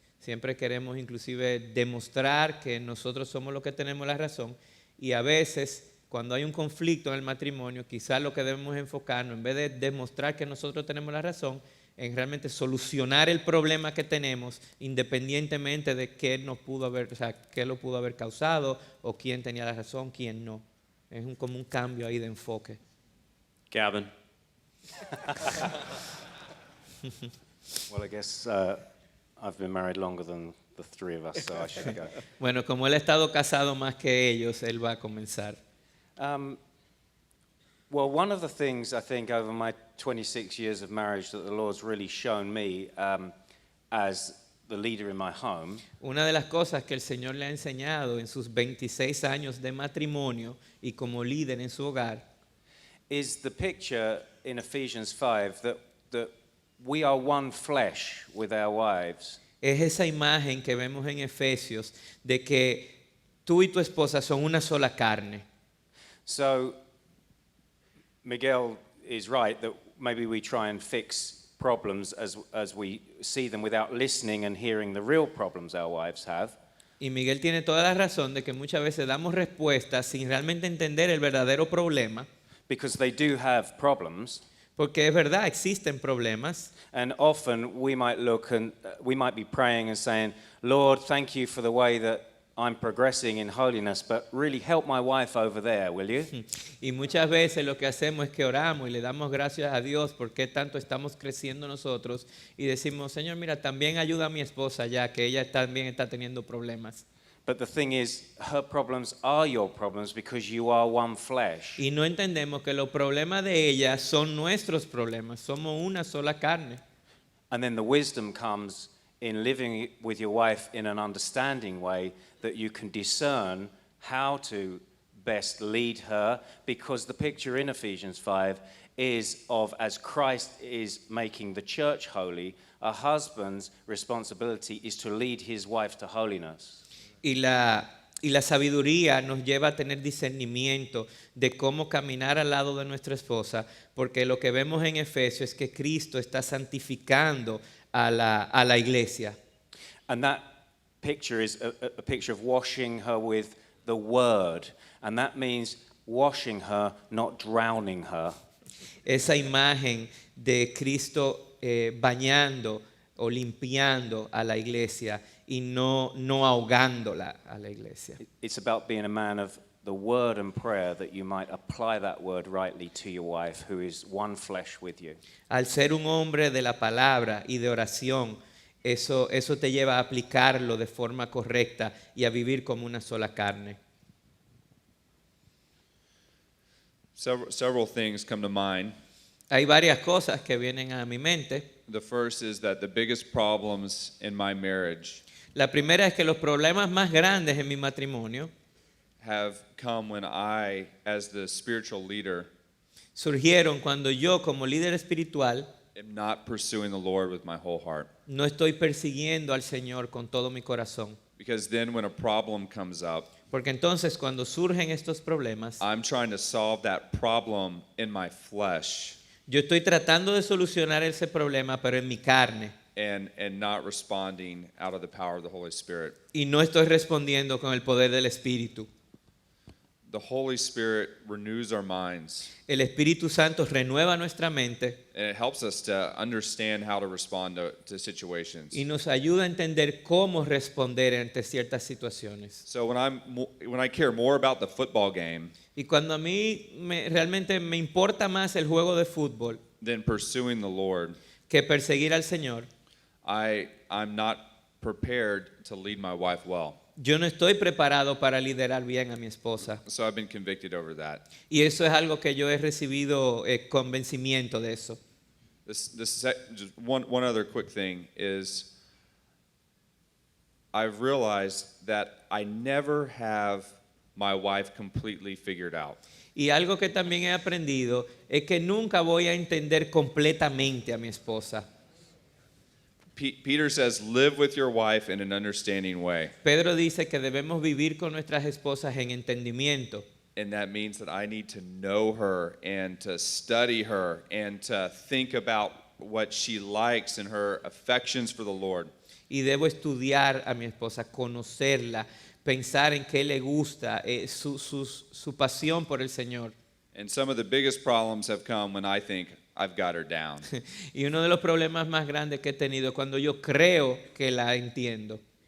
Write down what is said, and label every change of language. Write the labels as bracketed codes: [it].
[es] Siempre queremos inclusive demostrar que nosotros somos los que tenemos la razón, y a veces cuando hay un conflicto en el matrimonio, quizás lo que debemos enfocarnos, en vez de demostrar que nosotros tenemos la razón, en realmente solucionar el problema que tenemos, independientemente de qué nos pudo haber, o sea, qué lo pudo haber causado, o quién tenía la razón, quién no. Es como un cambio ahí de enfoque. Gavin. [en] Well, I guess I've been married longer than the three of us, so I should go. [es] Bueno, como él ha estado casado más que ellos, él va a comenzar. [en] Well, one of the things I think over my 26 years of marriage that the Lord's really shown me as the leader in my home [es] Una de las cosas que el Señor le ha enseñado en sus 26 años de matrimonio y como líder en su hogar [en] is the picture in Ephesians 5 that we are one flesh with our wives. [es] es esa imagen que vemos en Efesios de que tú y tu esposa son una sola carne. [en] So Miguel is right that maybe we try and fix problems as we see them without listening and hearing the real problems our wives have. [es] Y Miguel tiene toda la razón de que muchas veces damos respuestas sin realmente entender el verdadero problema. [en] Because they do have problems. [es] Porque es verdad, existen problemas. [en] And often we might look and we might be praying and saying, Lord, thank you for the way that I'm progressing in holiness, but really help my wife over there, will you? [es] Y muchas veces lo que hacemos es que oramos y le damos gracias a Dios porque tanto estamos creciendo nosotros y decimos, Señor, mira, también ayuda a mi esposa ya que ella también está teniendo problemas. [en] But the thing is, her problems are your problems because you are one flesh. [es] Y no entendemos que los problemas de ella son nuestros problemas, somos una sola carne. [en] And then the wisdom comes in living with your wife in an understanding way that you can discern how to best lead her, because the picture in Ephesians 5 is of, as Christ is making the church holy, a husband's responsibility is to lead his wife to holiness. [es] Y la sabiduría nos lleva a tener discernimiento de cómo caminar al lado de nuestra esposa, porque lo que vemos en Efesios es que Cristo está santificando a la iglesia. [en] And that picture is a picture of washing her with the word. And that means washing her, not drowning her. [es] Esa imagen de Cristo bañando o limpiando a la iglesia y no ahogándola a la iglesia. [en] It's about being a man of the word and prayer, that you might apply that word rightly to your wife, who is one flesh with you. [es] Al ser un hombre de la palabra y de oración, eso te lleva a aplicarlo de forma correcta y a vivir como una sola carne. [en] Several things come to mind. [es] Hay varias cosas que vienen a mi mente. [en] The first is that the biggest problems in my marriage [es] La primera es que los problemas más grandes en mi matrimonio [en] have come when I, as the spiritual leader, [es] surgieron cuando yo, como líder espiritual, [en] am not pursuing the Lord with my whole heart. [es] no estoy persiguiendo al Señor con todo mi corazón. [en] Because then when a problem comes up, [es] Porque entonces cuando surgen estos problemas, [en] I'm trying to solve that problem in my flesh [es] yo estoy tratando de solucionar ese problema, pero en mi carne, [en] and not responding out of the power of the Holy Spirit. [es] y no estoy respondiendo con el poder del Espíritu. [en] The Holy Spirit renews our minds, [es] El Espíritu Santo renueva nuestra mente [en] and it helps us to understand how to respond to situations. [es] y nos ayuda a entender cómo responder ante ciertas situaciones. [en] So when I care more about the football game [es] Y cuando a mí realmente me importa más el juego de fútbol [en] than pursuing the Lord, [es] que perseguir al Señor, [en] I'm not prepared to lead my wife well. [es] yo no estoy preparado para liderar bien a mi esposa. [en] So I've been convicted over that. [es] Y eso es algo que yo he recibido convencimiento de eso. [en] Just one other quick thing is I've realized that I never have my wife completely figured out. [es] Y algo que también he aprendido es que nunca voy a entender completamente a mi esposa. [en] Peter says, live with your wife in an understanding way. [es] Pedro dice que debemos vivir con nuestras esposas en entendimiento. [en] And that means that I need to know her and to study her and to think about what she likes and her affections for the Lord. [es] Y debo estudiar a mi esposa, conocerla, pensar en qué le gusta, su pasión por el Señor. [en] And some of the biggest problems have come when I think I've got her down. [es] Y uno de los problemas más grandes que he tenido es cuando yo creo que la entiendo.